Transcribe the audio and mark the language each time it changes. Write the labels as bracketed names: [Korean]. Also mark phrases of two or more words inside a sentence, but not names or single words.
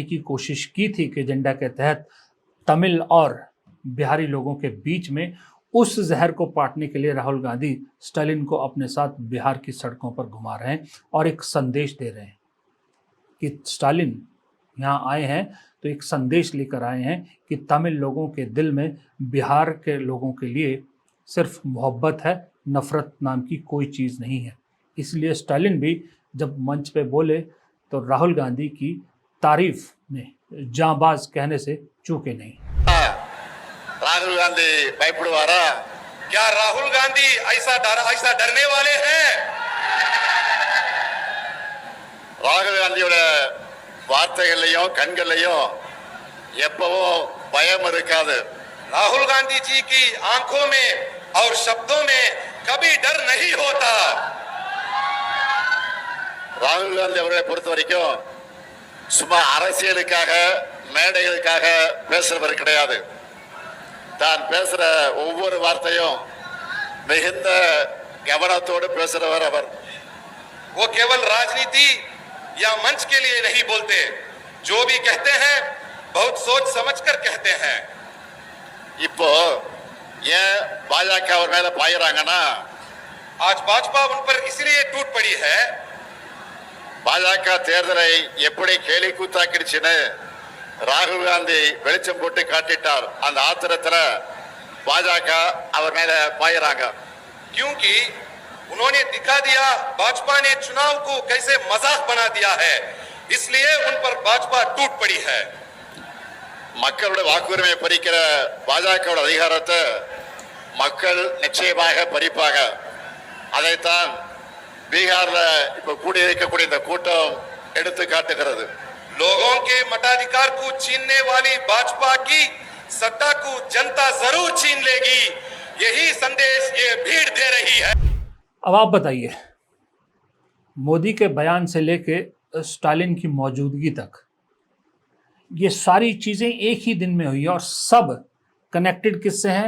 [Hindi] की कोशिश की थी कि एजेंडा के तहत तमिल और बिहारी लोगों के बीच में, उस जहर को पाटने के लिए राहुल गांधी स्टालिन को अपने साथ बिहार की सड़कों पर घुमा रहे हैं और एक संदेश दे रहे हैं कि स्टालिन यहाँ आए हैं तो एक संदेश लेकर आए हैं कि तमिल लोगों के दिल में बिहार के लोगों के लिए सिर्फ मोहब्बत है, नफरत नाम की कोई चीज़ नहीं है। इसलिए स्टालिन भी जब मंच पे बोले तो राहुल गांधी की तारीफ में जांबाज कहने से चूके नहीं। [Tamil] राहुल गांधी பயப்படுவாரா? [Hindi] क्या राहुल गांधी ऐसा डरने वाले हैं? [Tamil] ராகுல் காந்தியோட வார்த்தைகளையும் கண்களையும் எப்பவும் பயம் இருக்காது। [Hindi] राहुल गांधी जी की आंखों में और शब्दों में कभी डर नहीं होता। [Tamil] ராகுல் காந்தி அவர்களை பொறுத்த வரைக்கும் சும்மா அரசியலுக்காக மேடைகளுக்காக பேசுறவர் கிடையாது। தான் பேசுற ஒவ்வொரு வார்த்தையும் மிகுந்த கவனத்தோடு பேசுறவர் அவர்। [Hindi] वो केवल राजनीति या मंच के लिए नहीं बोलते, जो भी कहते हैं बहुत सोच समझकर कहते हैं। [Tamil] இப்போ ஏன் பாஜக அவர் மேல பாயறாங்கன்னா, [Hindi] आज भाजपा उन पर इसलिए टूट पड़ी है। [Tamil] பாஜக தேர்தலை எப்படி கேலி கூத்தாக்கிடுச்சுன்னு ராகுல் காந்தி வெளிச்சம் போட்டு காட்டிட்டார்। அந்த ஆத்திரத்துல பாஜக அவர் மேல பாயறாங்க। [Hindi] क्योंकि उन्होंने दिखा दिया भाजपा ने चुनाव को कैसे मजाक बना दिया है, इसलिए उन पर भाजपा टूट पड़ी है। [Tamil] மக்களுடைய வாக்குரிமையை பறிக்கிற பாஜகவோட அதிகாரத்தை மக்கள் நிச்சயமாக பறிப்பாங்க। அதைத்தான் பீகார்ல இப்ப கூடியிருக்கக்கூடிய இந்த கூட்டம் எடுத்து காட்டுகிறது. [Hindi] लोगों के मताधिकार को छीनने वाली भाजपा की सत्ता को जनता जरूर छीन लेगी, यही संदेश ये भीड़ दे रही है। अब आप बताइए, मोदी के बयान से लेके स्टालिन की मौजूदगी तक ये सारी चीजें एक ही दिन में हुई और सब कनेक्टेड किससे हैं?